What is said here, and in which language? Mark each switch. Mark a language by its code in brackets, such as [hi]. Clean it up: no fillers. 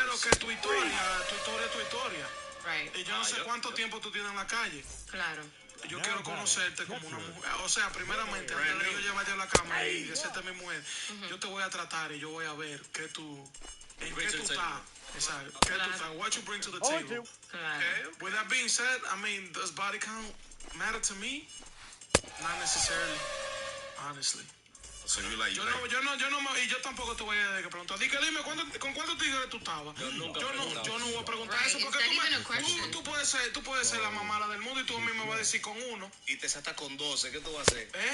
[es] Pero que tu historia es tu historia. [en] Right. [es] Y yo no sé cuánto tiempo tú tienes en la calle. Claro. Yo quiero conocerte como una mujer. O sea, primeramente, antes de yo llevarte a la cama y decirte mi mujer, yo te voy a tratar y yo voy a ver en qué tú estás. Exacto. ¿Qué tú estás? [en] What you bring to the table. [es] Claro. [en] With that being said, I mean, does body count matter to me? Not necessarily, honestly. So you like, [es] Yo tampoco te voy a preguntar. Dime, ¿con cuántos tigres tú estabas? Yo no voy a preguntar [en] Right, [es] eso [en] it's [es] porque [en] not even a question. [es] tú puedes ser la mamá del mundo y tú a mí me vas a decir con uno. Y te salta con 12, ¿qué tú vas a hacer?